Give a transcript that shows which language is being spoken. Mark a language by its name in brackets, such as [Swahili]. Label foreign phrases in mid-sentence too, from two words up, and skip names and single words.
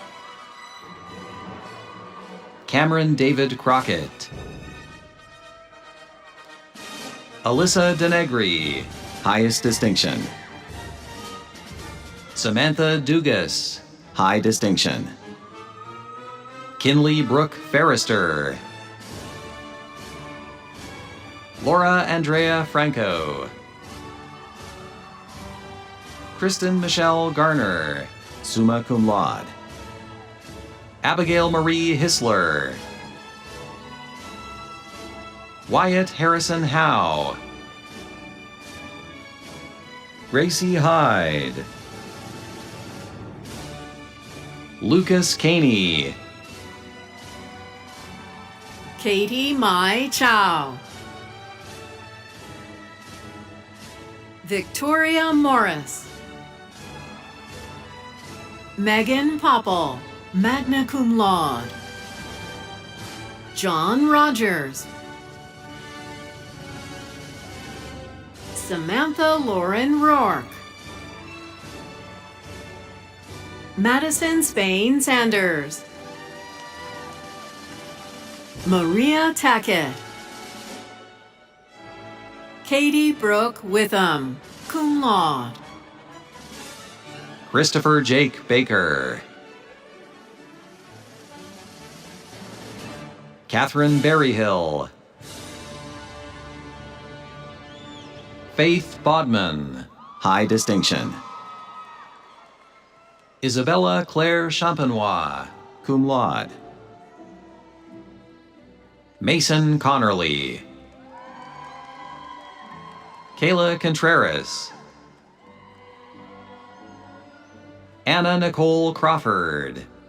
[English] Cameron David Crockett. Alyssa Denegri, highest distinction. Samantha Dugas, high distinction. Kinley Brooke Ferrister. Laura Andrea Franco. Kristen Michelle Garner, [Latin] summa cum laude. [English] Abigail Marie Hissler. Wyatt Harrison Howe. Gracie Hyde. Lucas Caney. Katie Mai Chow. Victoria Morris. Megan Popple, [Latin] magna cum laude. [English] John Rogers. Samantha Lauren Rourke. Madison Spain Sanders. Maria Tackett. Katie Brooke Witham, [Latin] cum laude. [English] Christopher Jake Baker. Catherine Berryhill. Faith Bodman, high distinction. Isabella Claire Champenois, [Latin] cum laude. [English] Mason Connerly. Kayla Contreras. Anna Nicole Crawford.